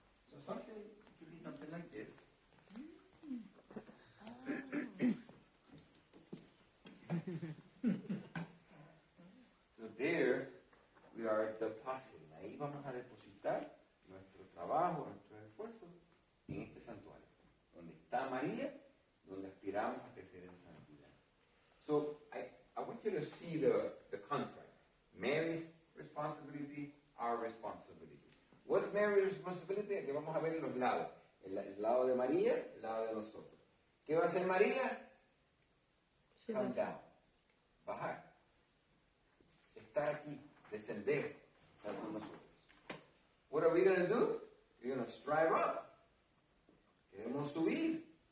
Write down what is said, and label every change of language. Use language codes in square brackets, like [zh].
[en] So something could be something like this. So there we are depositing. [es] Ahí vamos a depositar nuestro trabajo, nuestro esfuerzo en este santuario, donde está María, donde aspiramos a crecer en santidad. [en] So I want you to see the contract. Mary's responsibility, our responsibility. What's Mary's responsibility? [es] Aquí vamos a ver los lados. El lado de María, el lado de nosotros. ¿Qué va a hacer María? [en] Come down. [es] Bajar. Estar aquí. Descender. Estar con nosotros. [en] What are we going to do? We're going to strive up. [es] Queremos subir.